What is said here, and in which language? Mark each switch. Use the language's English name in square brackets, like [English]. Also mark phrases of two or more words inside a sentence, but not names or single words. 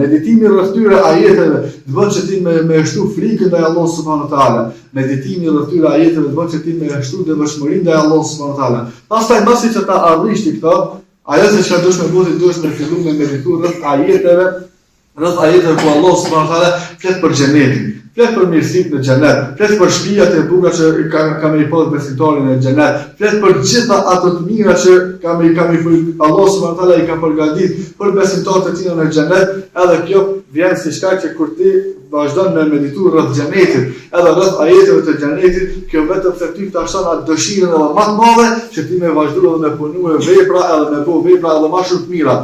[Albanian] Meditimi rreth këtyre ajeteve të bën që ti me shtu frikën ndaj [Arabic] الله سبحانه وتعالى. [Albanian] Meditimi rreth këtyre ajeteve të bën që ti me shtu devotshmërinë ndaj [Arabic] الله سبحانه وتعالى. [Albanian] Pastaj mbasi që ta arrish ti këto, ajo se çka duhet me bëti duhet me fillu me medituar rreth ajeteve ku [Arabic] الله سبحانه وتعالى [Albanian] flet për xhenetin, flet për mirësitë në xhenet, flet për shtëpiat e bukura që ka me i pas besimtarin në xhenet, flet për gjitha ato të mira që ka me [Arabic] الله سبحانه وتعالى [Albanian] i ka përgatitur për besimtarët e tij në xhenet, edhe kjo vjen si shkak që kur ti vazhdon me medituar rreth xhenetit, edhe rreth ajeteve të xhenetit, kjo vetëm se ty ta shton atë dëshirën edhe më të madhe që ti me vazhduar edhe me punuar vepra edhe me bëu vepra edhe më shumë të mira.